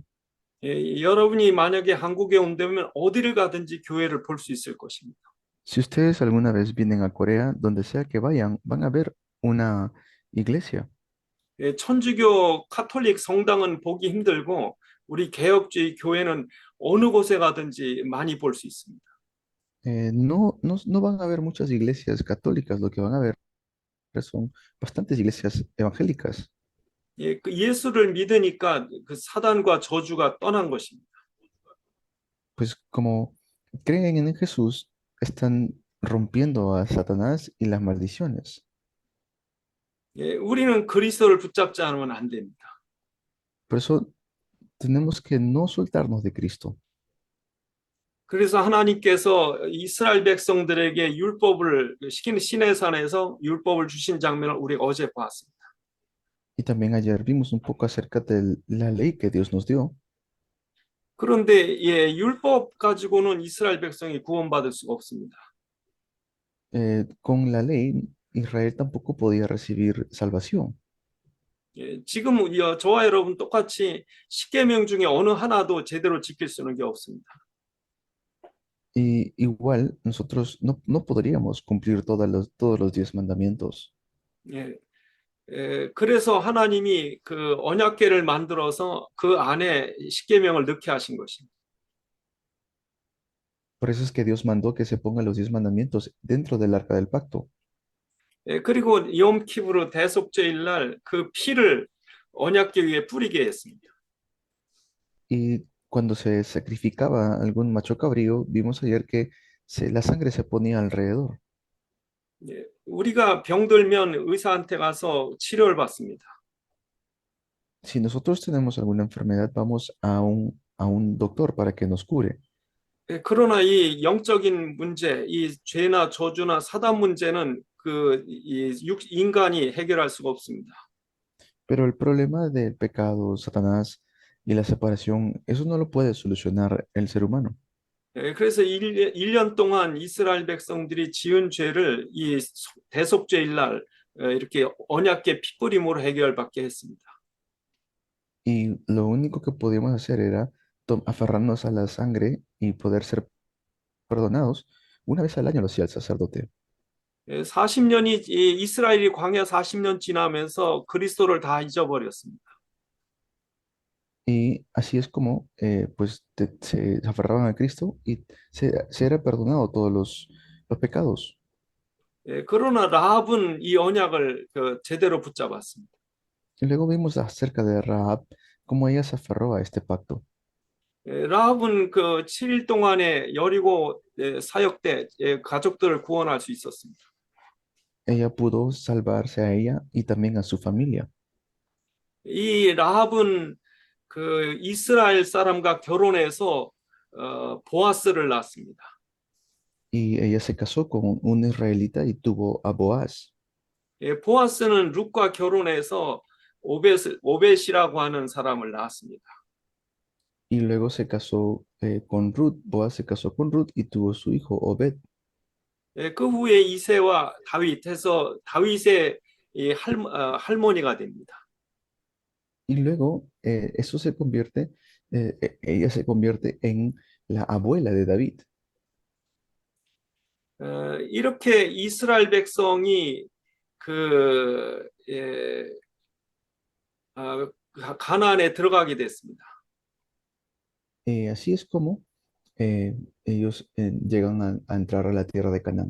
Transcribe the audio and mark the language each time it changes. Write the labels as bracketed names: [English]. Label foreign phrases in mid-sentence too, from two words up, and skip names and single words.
[Korean] 여러분이 만약에 한국에 온다면 어디를 가든지 교회를 볼 수 있을 것입니다. [Spanish] Si ustedes alguna vez vienen a Corea, donde sea que vayan, van a ver una iglesia. [Korean] 천주교 카톨릭 성당은 보기 힘들고 우리 개혁주의 교회는 어느 곳에 가든지 많이 볼 수 있습니다. [Spanish] No van a ver muchas iglesias católicas, lo que van a ver son bastantes iglesias evangélicas. [Korean] 그 예수를 믿으니까 그 사단과 저주가 떠난 것입니다. [Spanish] Pues como creen en Jesús, están rompiendo a Satanás y las maldiciones. [Korean] 우리는 그리스도를 붙잡지 않으면 안 됩니다. [Spanish] Por eso tenemos que no soltarnos de Cristo. [Korean] 그래서 하나님께서 이스라엘 백성들에게 율법을 시내산에서 율법을 주신 장면을 우리가 어제 봤습니다. [Spanish] Y también ayer vimos un poco acerca de la ley que Dios nos dio. [Korean] 그런데 율법 가지고는 이스라엘 백성이 구원받을 수가 없습니다. [Spanish] Con la ley, Israel tampoco podía recibir salvación. [Korean] 지금 저와 여러분 똑같이 십계명 중에 어느 하나도 제대로 지킬 수 있는 게 없습니다. [Spanish] Y igual nosotros no podríamos cumplir todos los 10 mandamientos. [Korean] 그래서 하나님이 그 언약궤를 만들어서 그 안에 십계명을 넣게 하신 것입니다. [Spanish] Por eso es que Dios mandó que se pongan los 10 mandamientos dentro del arca del pacto. [Korean] 그리고 욤키브르 대속죄일 날 그 피를 언약궤 위에 뿌리게 했습니다. [Spanish] Y cuando se sacrificaba algún macho cabrío, vimos ayer que la sangre se ponía alrededor. [Korean] 우리가 병들면 의사한테 가서 치료를 받습니다. [Spanish] Si nosotros tenemos alguna enfermedad, vamos a un doctor para que nos cure. [Korean] 그러나 이 영적인 문제, 이 죄나 저주나 사단 문제는 인간이 해결할 수가 없습니다. [Spanish] Pero el problema del pecado, Satanás y la separación, eso no lo puede solucionar el ser humano. [Korean] 그래서 1년 동안 이스라엘 백성들이 지은 죄를 이 대속죄일 날 이렇게 언약궤 핏부림으로 해결받게 했습니다. [Spanish] Y lo único que podíamos hacer era aferrarnos a la sangre y poder ser perdonados. Una vez al año lo hacía el sacerdote. [Korean] 40년이 이스라엘이 광야 40년 지나면서 그리스도를 다 잊어버렸습니다. [Spanish] Y así es como pues se aferraban a Cristo y se era perdonado todos los pecados. [Korean] 그러나 라합은 이 언약을 제대로 붙잡았습니다. [Spanish] Y luego vimos acerca de Rahab, cómo ella se aferró a este pacto. [Korean] 라합은 그 7일 동안에 여리고 사역 때 가족들을 구원할 수 있었습니다. [Spanish] Ella pudo salvarse a ella y también a su familia. [Korean] 이 라합은 그 이스라엘 사람과 결혼해서 보아스를 낳았습니다. [Spanish] Y ella se casó con un israelita y tuvo a Boaz. [Korean] 보아스는 룻과 결혼해서 오벳이라고 하는 사람을 낳았습니다. [Spanish] Y luego se casó con Ruth. Boaz se casó con Ruth y tuvo su hijo Obed. [Korean] 그 후에 이새와 다윗해서 다윗의 할머니가 됩니다. [Spanish] Y luego eso se convierte, ella se convierte en la abuela de David. [Korean] 이렇게 이스라엘 백성이 그 가나안에 들어가게 됐습니다. [Spanish] Así es como ellos llegan a entrar a la tierra de Canaán.